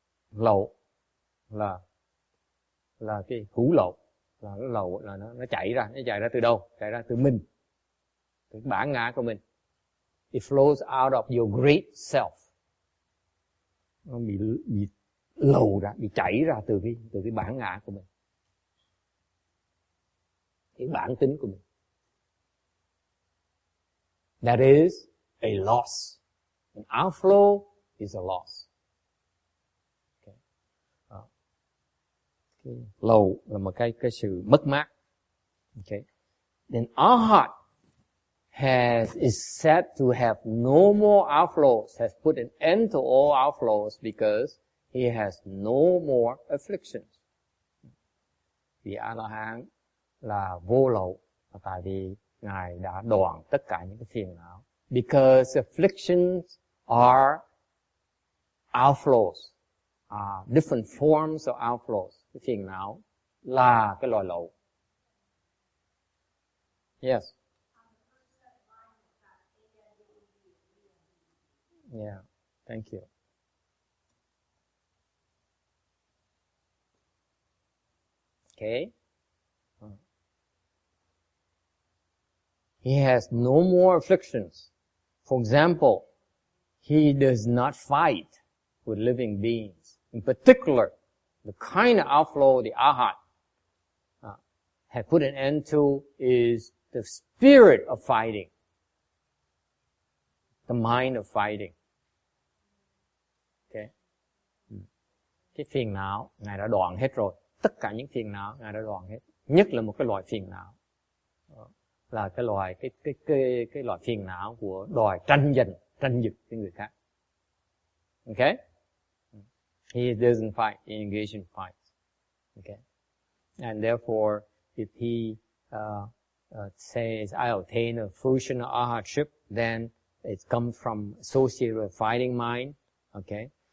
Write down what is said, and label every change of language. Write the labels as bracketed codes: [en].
[vi] Lậu là cái hữu lậu, là cái lậu là nó chạy ra từ đâu? Chạy ra từ mình, từ bản ngã của mình. [en] It flows out of your great self. [vi] Nó bị lầu ra, bị chảy ra từ cái bản ngã của mình, cái bản tính của mình. [en] That is a loss. An outflow is a loss. [vi] Lầu là một cái sự mất mát. Okay. [en] Then Arhat is said to have no more outflows, has put an end to all outflows because he has no more afflictions. [vi] Vì A-la-hán là vô lậu là tại vì Ngài đã đoạn tất cả những cái phiền não. [en] Because afflictions are outflows, different forms of outflows. [vi] Cái phiền não là cái loài lậu. [en] Yes. Yeah, thank you. Okay. He has no more afflictions. For example, he does not fight with living beings. In particular, the kind of outflow the Arhat had put an end to is the spirit of fighting, the mind of fighting. Okay. [vi] Cái phiền não Ngài đã đoạn hết rồi. Tất cả những phiền não Ngài đã đoạn hết. Nhất là một cái loại phiền não là cái loại phiền não của đòi tranh giành, tranh giật với người khác. [en] Okay? He doesn't fight, he engages in fights. Okay? And therefore, if he says, I obtain a fruition of arhatship, then it comes from associated with fighting mind. Okay?